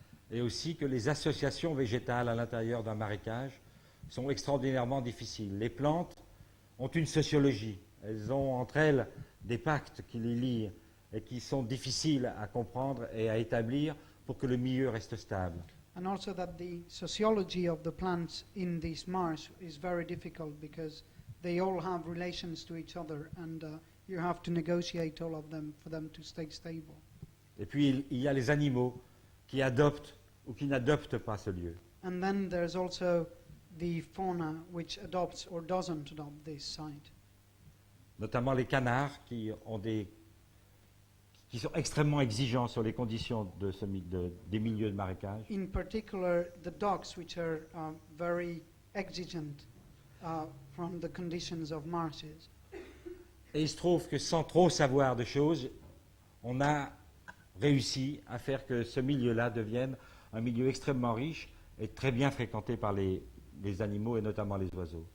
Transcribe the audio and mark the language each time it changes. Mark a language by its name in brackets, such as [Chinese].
[French] Et aussi que les associations végétales à l'intérieur d'un marécage sont extraordinairement difficiles. Les plantes ont une sociologie. Elles ont entre elles des pactes qui les lient et qui sont difficiles à comprendre et à établir pour que le milieu reste stable. [English] And also that the sociology of the plants in this marsh is very difficult because they all have relations to each other, and you have to negotiate all of them for them to stay stable. [French] Et puis il y a les animaux qui adoptent ou qui n'adoptent pas ce lieu. [English] And then there's also the fauna which adopts or doesn't adopt this site. [French] Notamment les canards qui sont extrêmement exigeants sur les conditions des milieux de marécage. [English] In particular, the dogs, which are very exigent from the conditions of marshes. [French] Et il se trouve que sans trop savoir de choses, on a réussi à faire que ce milieu-là devienne un milieu extrêmement riche et très bien fréquenté par les animaux et notamment les oiseaux.